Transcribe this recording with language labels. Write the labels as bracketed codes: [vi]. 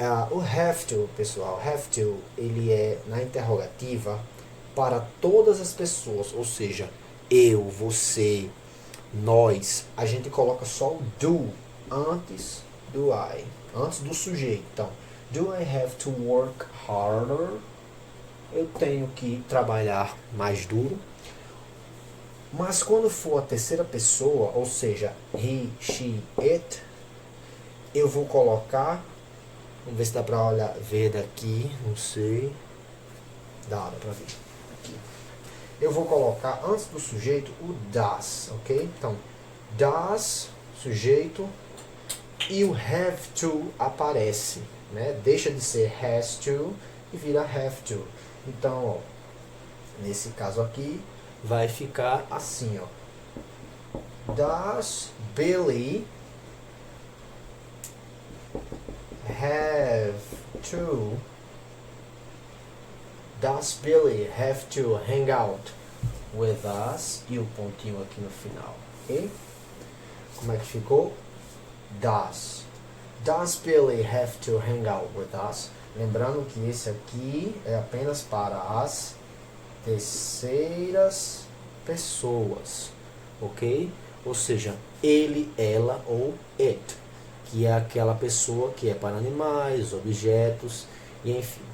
[pt] O have to, pessoal, have to, ele é na interrogativa para todas as pessoas, ou seja, eu, você, nós, a gente coloca só o do antes do I, antes do sujeito. [en] Então, do I have to work harder? [pt] Eu tenho que trabalhar mais duro. Mas quando for a terceira pessoa, ou seja, he, she, it, eu vou colocar, vamos ver se dá pra ver daqui, não sei, dá pra ver aqui. Eu vou colocar antes do sujeito o does, ok? Então, does, sujeito, e o have to aparece, né? Deixa de ser has to e vira have to. Então, ó, nesse caso aqui, vai ficar assim, ó. [en] Does Billy have to Does Billy have to hang out with us? [pt] E o pontinho aqui no final, ok? Como é que ficou? [en] Does Billy have to hang out with us? [pt] Lembrando que esse aqui é apenas para as terceiras pessoas, ok? Ou seja, ele, ela ou it, que é aquela pessoa que é para animais, objetos e enfim.